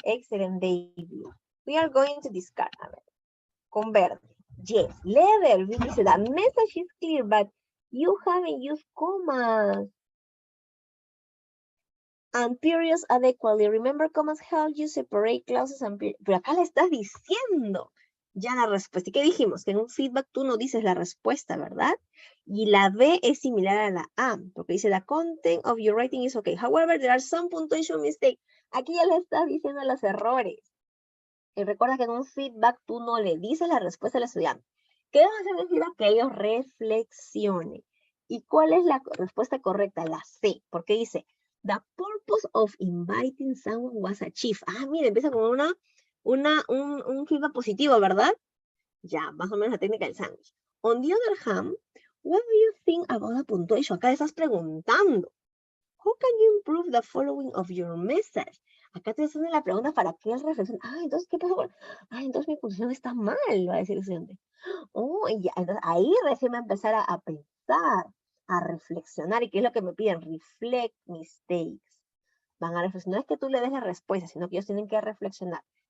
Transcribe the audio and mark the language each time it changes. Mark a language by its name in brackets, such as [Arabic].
[English] Excellent, David. We are going to discard. [Spanish] A ver, con verde. [English] Yes, leather. Dice, the message is clear, but you haven't used commas. And periods adequately. Remember, commas help you separate clauses and periods. [Spanish] Pero acá le estás diciendo ya la respuesta. ¿Y qué dijimos? Que en un feedback tú no dices la respuesta, ¿verdad? Y la B es similar a la A, porque dice, [English] the content of your writing is okay. However, there are some punctuation mistakes. [Spanish] Aquí ya le estás diciendo los errores. Y recuerda que en un feedback tú no le dices la respuesta al estudiante. ¿Qué deben hacer en el feedback? Que ellos reflexionen. ¿Y cuál es la respuesta correcta? La C, porque dice, [English] the purpose of inviting someone was achieved. [Spanish] Ah, mira, empieza con un feedback positivo, ¿verdad? Ya, más o menos la técnica del sándwich. [English] On the other hand, what do you think about the punctuation? [Spanish] Acá le estás preguntando. [English] How can you improve the following of your message? [Spanish] Acá te hacen la pregunta para que él reflexione. Ah, entonces, ¿qué pasa? Entonces mi puntuación está mal, va a decir el estudiante. Oh, y ya, entonces ahí recién va a empezar a pensar, a reflexionar. ¿Y qué es lo que me piden? [English] Reflect mistakes. [Spanish] Van a reflexionar. No es que tú le des la respuesta, sino que ellos tienen que reflexionar.